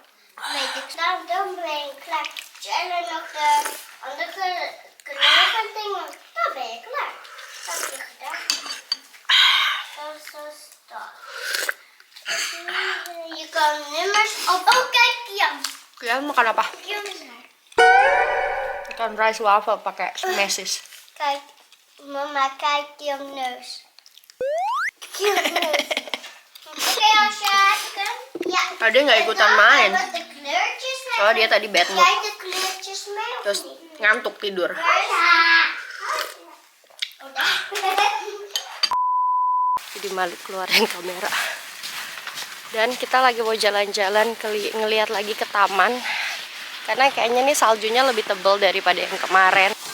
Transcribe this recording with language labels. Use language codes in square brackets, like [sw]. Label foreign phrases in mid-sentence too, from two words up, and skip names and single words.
[nl] Weet ik. Dan ben je klaar. En dan nog de andere kleuren en dingen. Dan ben je klaar. Dat heb je gedaan. Zo staat. Je kan nummers op. Oh, kijk, Kian. [id] Kalian makan apa? [nl] Kian is daar. [id] Makan [en] rice waffle [id] pakai mesis. [nl] Kijk, mama, kijk Kian neus. Kian neus. Oké, Asja, ja. [id] Oh, dia nggak ikutan main. [nl] Wat de kleurtjes hebben. [id] Oh, dia tadi [en] bad mood. [nl] Kijk de kleurtjes mee of [id] Terus [nl] niet? [id] ngantuk tidur. Udah. Jadi malu keluarin kamera. Dan kita lagi mau jalan-jalan ngelihat lagi ke taman. Karena kayaknya nih saljunya lebih tebal daripada yang kemarin.